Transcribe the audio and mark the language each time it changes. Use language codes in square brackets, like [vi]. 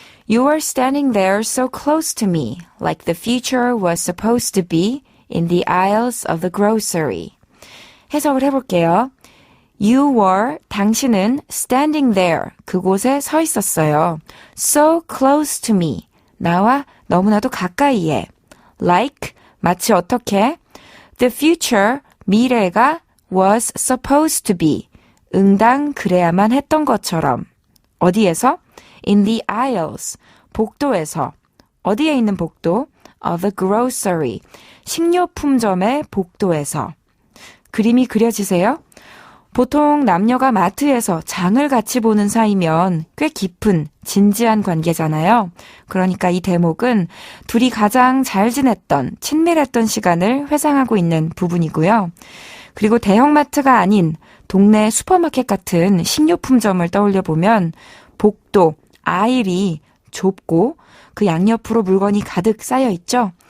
[en] You were standing there so close to me, like the future was supposed to be in the aisles of the grocery. [ko] 해석을 해볼게요. [en] You were, [ko] 당신은 [en] standing there, [ko] 그곳에 서 있었어요. [en] So close to me, [ko] 나와 너무나도 가까이에. Like, 마치 어떻게? [en] The future, [ko] 미래가 [en] was supposed to be. [ko] 응당 그래야만 했던 것처럼. 어디에서? [en] In the aisles, [ko] 복도에서. 어디에 있는 복도? [en] Of the grocery, [ko] 식료품점의 복도에서. 그림이 그려지세요? 보통 남녀가 마트에서 장을 같이 보는 사이면 꽤 깊은 진지한 관계잖아요. 그러니까 이 대목은 둘이 가장 잘 지냈던 친밀했던 시간을 회상하고 있는 부분이고요. 그리고 대형마트가 아닌 동네 슈퍼마켓 같은 식료품점을 떠올려 보면 복도, 아일이 좁고 그 양옆으로 물건이 가득 쌓여 있죠.